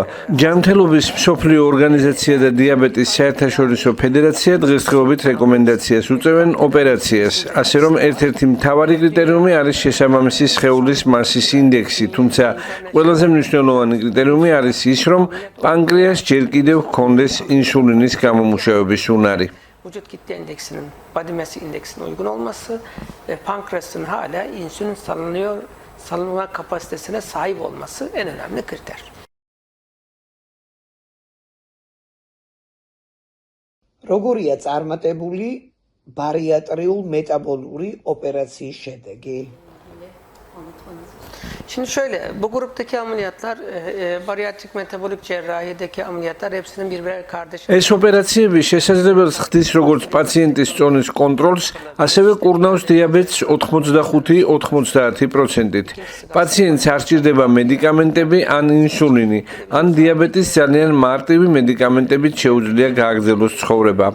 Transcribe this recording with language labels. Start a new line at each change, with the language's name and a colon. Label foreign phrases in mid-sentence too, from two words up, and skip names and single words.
Georgian: ჯანმრთელობის მსოფლიო ორგანიზაცია და დიაბეტის საერთაშორისო ფედერაცია დღესდღეობით რეკომენდაციას უწევენ ოპერაციას, ასე რომ ერთ-ერთი მთავარი კრიტერიუმი არის შესაბამისი სხეულის მასის ინდექსი, თუმცა ყველაზე მნიშვნელოვანი კრიტერიუმი არის ის, რომ პანკრეას ჯერ კიდევ ჰქონდეს ინსულინის გამომუშავების უნარი.
Turkish: Vücut kitle indeksinin,
English: body mass
Turkish: indeksinin uygun olması ve pankreasın hala insülin salınma kapasitesine sahip olması en önemli kriter.
Georgian: როგორია წარმატებული ბარიატრიულ მეტაბოლური ოპერაციის შედეგი?
Turkish: Şimdi şöyle, bu gruptaki ameliyatlar, bariyatrik metabolik cerrahideki ameliyatlar hepsinin birbirine kardeş.
Georgian: ეს ოპერაციები შესაძლებელს ხდის როგორც პაციენტის წონის კონტროლს, ასევე კურნავს დიაბეტს 85-90%-ით. პაციენტს არ სჭირდება მედიკამენტები ან ინსულინი, ან დიაბეტის ძალიან მარტივი მედიკამენტებით შეუძლია გააგრძელოს ცხოვრება.